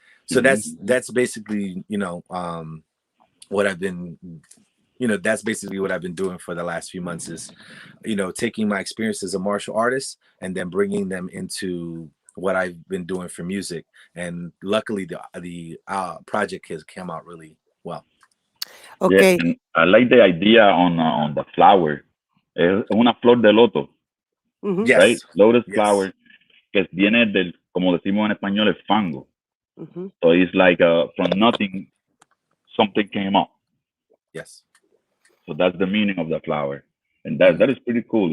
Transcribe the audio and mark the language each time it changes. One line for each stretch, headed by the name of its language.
English: So that's basically, you know, what I've been, you know, that's basically what I've been doing for the last few months is, you know, taking my experience as a martial artist and then bringing them into what I've been doing for music. And luckily the project has come out really well. Okay. Yeah, and I like the idea on the flower.
Spanish: Es una flor de loto,
English: Yes. right? Lotus Yes.
Spanish: flower, que viene del, como decimos en español, el fango.
English: So it's like from nothing, something came up. Yes. So that's the meaning of the flower, and that is pretty cool.